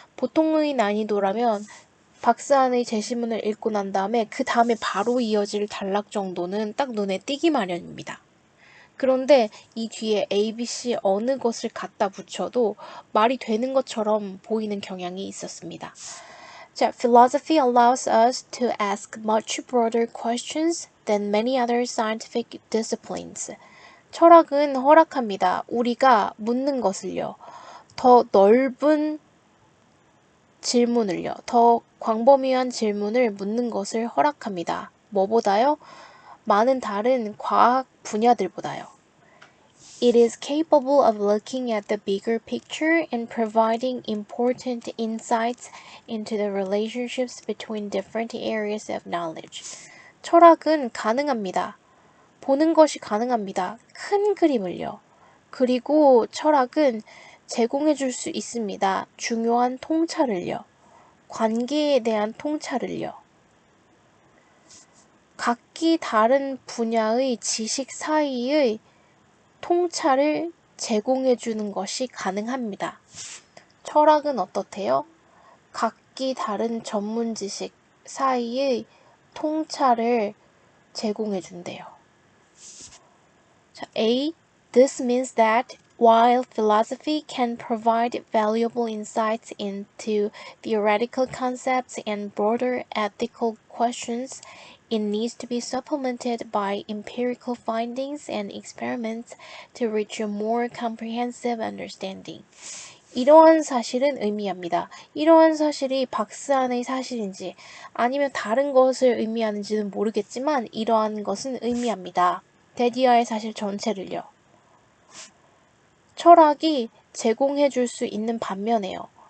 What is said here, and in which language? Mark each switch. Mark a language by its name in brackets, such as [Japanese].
[Korean] 보통의 난이도라면 박스안의 제시문을 읽고 난 다음에 그 다음에 바로 이어질 단락 정도는 딱 눈에 띄기 마련입니다. 그런데 이 뒤에 A, B, C 어느 것을 갖다 붙여도 말이 되는 것처럼 보이는 경향이 있었습니다. 자, [English] philosophy allows us to ask much broader questions than many other scientific disciplines. [Korean] 철학은 허락합니다. 우리가 묻는 것을요. 더 넓은 질문을요. 더 광범위한 질문을 묻는 것을 허락합니다. 뭐보다요? 많은 다른 과학 분야들보다요. [English] It is capable of looking at the bigger picture and providing important insights into the relationships between different areas of knowledge. [Korean] 철학은 가능합니다. 보는 것이 가능합니다. 큰 그림을요. 그리고 철학은 제공해 줄 수 있습니다. 중요한 통찰을요. 관계에 대한 통찰을요. 각기 다른 분야의 지식 사이의 통찰을 제공해 주는 것이 가능합니다. 철학은 어떻대요? 각기 다른 전문 지식 사이의 통찰을 제공해 준대요. 자, A. [English] This means that while philosophy can provide valuable insights into theoretical concepts and broader ethical questions, it needs to be supplemented by empirical findings and experiments to reach a more comprehensive understanding. [Korean] 이러한 사실은 의미합니다. 이러한 사실이 박스안의 사실인지 아니면 다른 것을 의미하는지는 모르겠지만 이러한 것은 의미합니다. 데디아의 사실 전체를요. 철학이 제공해 줄 수 있는 반면에요.